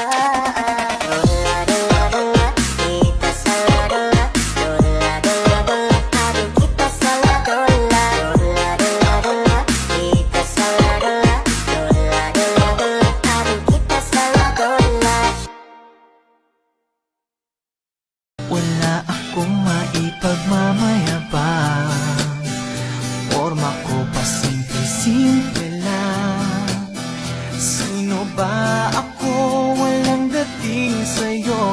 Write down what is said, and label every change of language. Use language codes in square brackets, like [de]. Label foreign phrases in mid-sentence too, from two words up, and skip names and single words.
[id] Dola, dola, dola, kita salah dola. Dola, dola, dola, aduh kita salah dola. Dola, dola, dola, kita salah dola. Dola, dola, dola, aduh kita salah dola. [tl] Wala akong maipagmamayabang, forma ko pa simple-simple lang. Sino ba ako? Walang dating sa'yo.